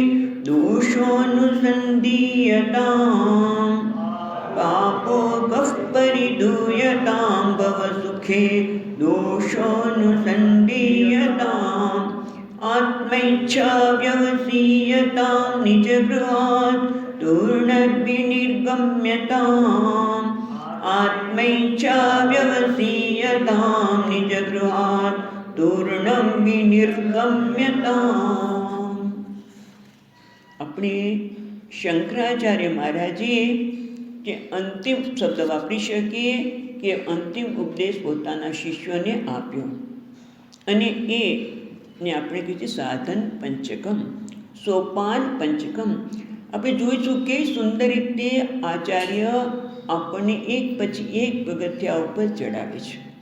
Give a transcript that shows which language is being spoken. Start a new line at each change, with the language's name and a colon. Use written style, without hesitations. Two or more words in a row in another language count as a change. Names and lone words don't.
Sanskrit: दोषोऽनुसन्धीयताम् पापो गः परिधूयतां भवसुखे दोषोऽनुसन्धीयताम् आत्मैच्छा व्यवसीयतां निजगृहात् तूर्णद्विनिर्गम्यताम् आत्मैच्छा व्यवसीयतां निजगृहात् तूर्णं विनिर्गम्यताम्।
Gujarati: આપણે શંકરાચાર્ય મહારાજે જે અંતિમ શબ્દ વાપરી શકીએ કે અંતિમ ઉપદેશ પોતાના શિષ્યોને આપ્યો અને એને આપણે કહીએ સાધન પંચકમ સોપાન પંચકમ। આપણે જોઈશું કે સુંદર રીતે આચાર્ય આપણને એક પછી એક પગથિયા ઉપર ચડાવે છે।